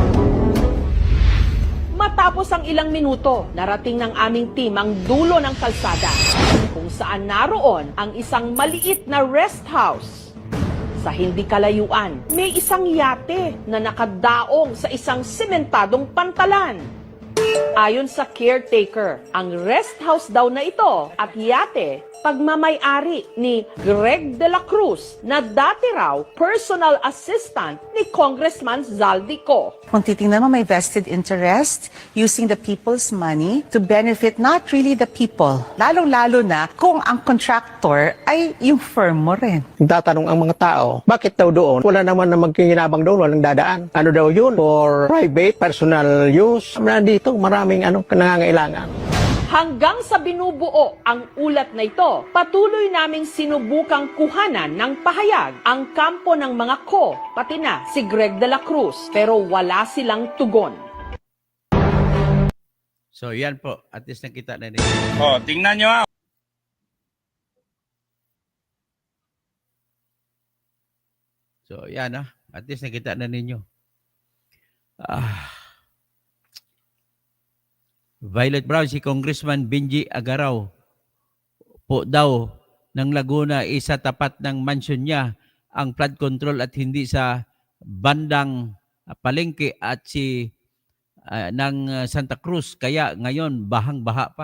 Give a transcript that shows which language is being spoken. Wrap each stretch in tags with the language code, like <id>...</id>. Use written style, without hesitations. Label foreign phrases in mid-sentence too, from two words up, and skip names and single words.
<tl>Matapos ang ilang minuto, narating ng aming team ang dulo ng kalsada kung saan naroon ang isang maliit na</tl> <en>rest house.</en> <tl>Sa hindi kalayuan, may isang yate na nakadaong sa isang sementadong pantalan. Ayon sa caretaker, ang</tl> <en>rest house</en> <tl>daw na ito at yate pagmamay-ari ni Greg de la Cruz na dati raw</tl> <en>personal assistant</en> <tl>ni Congressman Zaldico. Kung titingnan mo, may</tl> <en>vested interest using the people's money to benefit not really the people.</en> <tl>Lalong-lalo na kung ang contractor ay yung firm mo rin. Tatanong ang mga tao, bakit daw doon? Wala naman na magkinabang doon, walang dadaan. Ano daw yun?</tl> <en>For private, personal use.</en> <tl>Dito, maraming nangangailangan. Hanggang sa binubuo ang ulat na ito, patuloy naming sinubukang kuhanan ng pahayag ang kampo ng mga ko, pati na si Greg de la Cruz, pero wala silang tugon. So yan po,</tl> <en>at least</en> <tl>nakita na ninyo. Oh, tingnan nyo ah. So yan</tl> <en>at least</en> <tl>nakita na ninyo. Violet Brown, si Congressman Benji Agaraw po daw ng Laguna, isa tapat ng mansion niya ang flood control at hindi sa bandang Palengke at ng Santa Cruz, kaya ngayon bahang-baha pa.</tl>